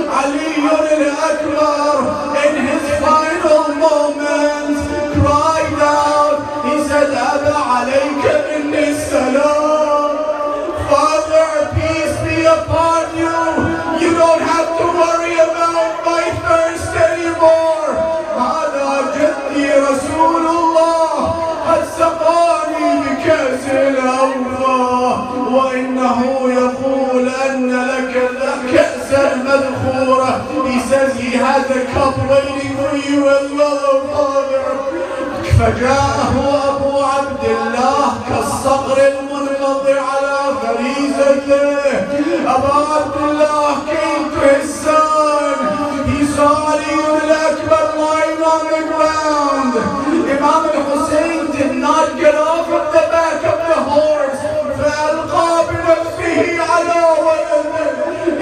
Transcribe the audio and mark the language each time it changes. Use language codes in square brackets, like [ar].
[en] Ali al-Akbar, in his final moments, cried out. He said, [ar] "Aba alayka inni salam." [en] Father, peace be upon you. You don't have to worry about my thirst anymore. [ar] هذا جدي رسول الله قد سقاني بكأس الأوفى وإنه يقول أن لك كأس المذخورة. [en] He says he has a cup waiting for you as well, Father. [ar] فجاءه أبو عبد الله كالصقر المنقضي على فريزته. [en] Abu Abdullah came to his son. He saw Ali al-Akbar lying on the ground. Imam al-Hussain did not get off of the back of the horse. [ar] فألقى بنفسه على ولده.